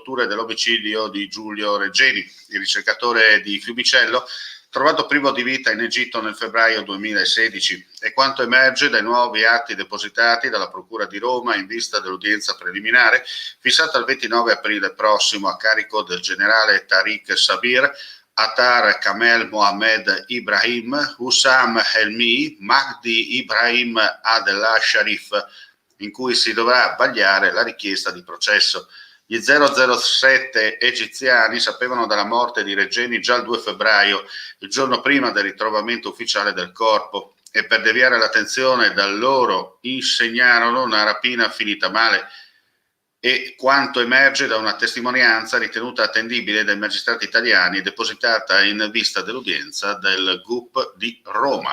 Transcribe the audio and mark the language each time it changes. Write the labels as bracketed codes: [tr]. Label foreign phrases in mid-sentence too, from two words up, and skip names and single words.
[it] e dell'omicidio di Giulio Regeni, il ricercatore di Fiumicello, trovato privo di vita in Egitto nel febbraio 2016, e quanto emerge dai nuovi atti depositati dalla Procura di Roma in vista dell'udienza preliminare fissata il 29 aprile prossimo a carico del generale Tariq Sabir, Attar Kamel Mohamed Ibrahim, Hussam Helmi, Mahdi Ibrahim Adel Sharif, in cui si dovrà vagliare la richiesta di processo. Gli 007 egiziani sapevano della morte di Regeni già il 2 febbraio, il giorno prima del ritrovamento ufficiale del corpo, e per deviare l'attenzione da loro insegnarono una rapina finita male, e quanto emerge da una testimonianza ritenuta attendibile dai magistrati italiani depositata in vista dell'udienza del GUP di Roma.